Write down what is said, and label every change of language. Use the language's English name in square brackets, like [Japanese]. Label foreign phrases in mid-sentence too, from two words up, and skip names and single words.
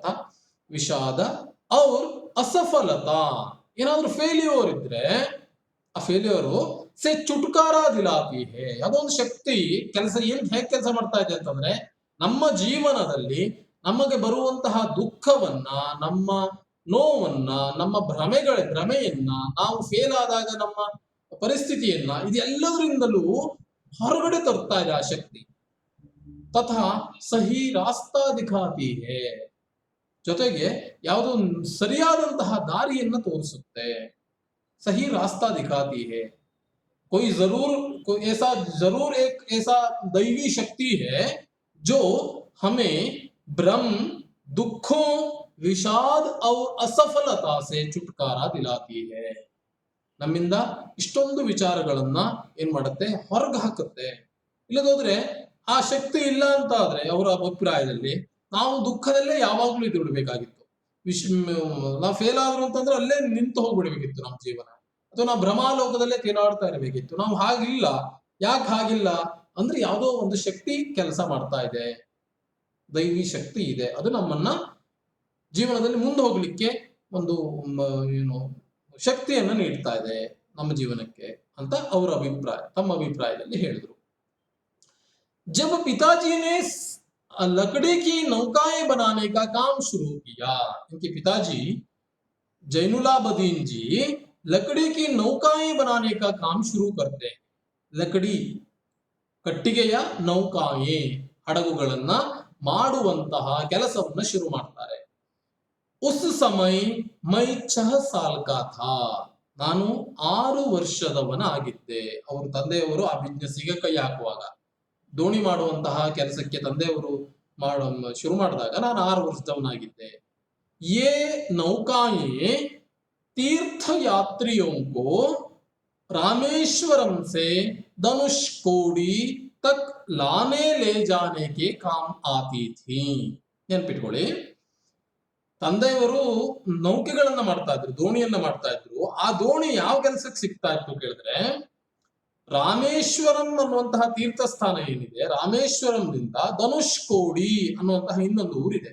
[Kannada] ವಿಷಾದ ಅವ್ರ ಅಸಫಲತಾ, ಏನಾದ್ರೂ ಫೇಲ್ಯೂರ್ ಇದ್ರೆ ಆ ಫೇಲ್ಯೂರು [Hindi] से छुटकारा दिलाती है, [Kannada] ಅದೊಂದು ಶಕ್ತಿ ಹೇಗೆ ಕೆಲಸ ಮಾಡ್ತಾ ಇದೆ ಅಂತಂದ್ರೆ, ನಮ್ಮ ಜೀವನದಲ್ಲಿ ನಮಗೆ ಬರುವಂತಹ ದುಃಖವನ್ನ, ನಮ್ಮ ನೋವನ್ನ, ನಮ್ಮ ಭ್ರಮೆಯನ್ನ, ನಾವು ಫೇಲ್ ಆದಾಗ ನಮ್ಮ ಪರಿಸ್ಥಿತಿಯನ್ನ, ಇದೆಲ್ಲದರಿಂದಲೂ ಹೊರಗಡೆ ತರ್ತಾ ಇದೆ ಆ ಶಕ್ತಿ. [Hindi] तथा सही रास्ता दिखाती है, [Kannada] ಜೊತೆಗೆ ಯಾವುದೋ ಸರಿಯಾದಂತಹ ದಾರಿಯನ್ನ ತೋರಿಸುತ್ತೆ. [Hindi] सही रास्ता दिखाती है. कोई जरूर एक ऐसा दैवी शक्ति है जो हमें भ्रम, दुखों, विषाद और असफलता से छुटकारा दिलाती है. [Kannada] ನಮ್ಮಿಂದ ಇಷ್ಟೊಂದು ವಿಚಾರಗಳನ್ನ ಏನ್ ಮಾಡುತ್ತೆ, ಹೊರಗೆ ಹಾಕುತ್ತೆ. ಇಲ್ಲದೋದ್ರೆ ಆ ಶಕ್ತಿ ಇಲ್ಲ ಅಂತ ಆದ್ರೆ ಅವರ ಅಭಿಪ್ರಾಯದಲ್ಲಿ ನಾವು ದುಃಖದಲ್ಲೇ ಯಾವಾಗ್ಲೂ ಇದ್ಬಿಡ್ಬೇಕಾಗಿತ್ತು. ನಾವು ಫೇಲ್ ಆದ್ರು ಅಂತಂದ್ರೆ ಅಲ್ಲೇ ನಿಂತು ಹೋಗ್ಬಿಡ್ಬೇಕಿತ್ತು ನಮ್ಮ ಜೀವನ, ಅಥವಾ ನಾವು ಭ್ರಮಾಲೋಕದಲ್ಲೇ ತೇಲಾಡ್ತಾ ಇರಬೇಕಿತ್ತು. ನಾವು ಹಾಗಿಲ್ಲ. ಯಾಕೆ ಹಾಗಿಲ್ಲ ಅಂದ್ರೆ, ಯಾವುದೋ ಒಂದು ಶಕ್ತಿ ಕೆಲಸ ಮಾಡ್ತಾ ಇದೆ, ದೈವಿ ಶಕ್ತಿ ಇದೆ. ಅದು ನಮ್ಮನ್ನ ಜೀವನದಲ್ಲಿ ಮುಂದೆ ಹೋಗ್ಲಿಕ್ಕೆ ಒಂದು ಶಕ್ತಿಯನ್ನ ನೀಡ್ತಾ ಇದೆ ನಮ್ಮ ಜೀವನಕ್ಕೆ ಅಂತ ತಮ್ಮ ಅಭಿಪ್ರಾಯದಲ್ಲಿ ಹೇಳಿದ್ರು. [Hindi] जब पिताजी ने लकड़ी की नौकाएं बनाने का काम शुरू किया, इनके पिताजी जैनुलाबदीन जी लकड़ी की नौकाएं बनाने का काम शुरू करते. [Kannada] ಲಕಡಿ, ಕಟ್ಟಿಗೆಯ ನೌಕಾಯೆ, ಹಡಗುಗಳನ್ನ ಮಾಡುವಂತಹ ಕೆಲಸವನ್ನ ಶುರು ಮಾಡ್ತಾರೆ. [Hindi] उस समय मैं 6 साल का था, [Kannada] ನಾನು 6 ವರ್ಷದವನ ಆಗಿದ್ದೆ. ಅವ್ರ ತಂದೆಯವರು ಆ ಬಿಸ್ನೆಸ್ಸಿಗೆ ಕೈ ಹಾಕುವಾಗ, ದೋಣಿ ಮಾಡುವಂತಹ ಕೆಲಸಕ್ಕೆ ತಂದೆಯವರು ಶುರು ಮಾಡಿದಾಗ ನಾನು 6 ವರ್ಷದವನಾಗಿದ್ದೆ. [Hindi] ये नौकाएं तीर्थयात्रियों को रामेश्वरम से धनुषकोडी तक लाने ले जाने के काम आती थी. [Kannada] ನೆನ್ಪಿಟ್ಕೊಳ್ಳಿ, ತಂದೆಯವರು ನೌಕೆಗಳನ್ನ ಮಾಡ್ತಾ ಇದ್ರು, ದೋಣಿಯನ್ನ ಮಾಡ್ತಾ ಇದ್ರು. ಆ ದೋಣಿ ಯಾವ ಕೆಲಸಕ್ಕೆ ಸಿಗ್ತಾ ಇತ್ತು ಕೇಳಿದ್ರೆ, ರಾಮೇಶ್ವರಂ ಅನ್ನುವಂತಹ ತೀರ್ಥ ಸ್ಥಾನ ಏನಿದೆ, ರಾಮೇಶ್ವರಂನಿಂದ ಧನುಷ್ಕೋಡಿ ಅನ್ನುವಂತಹ ಇನ್ನೊಂದು ಊರಿದೆ.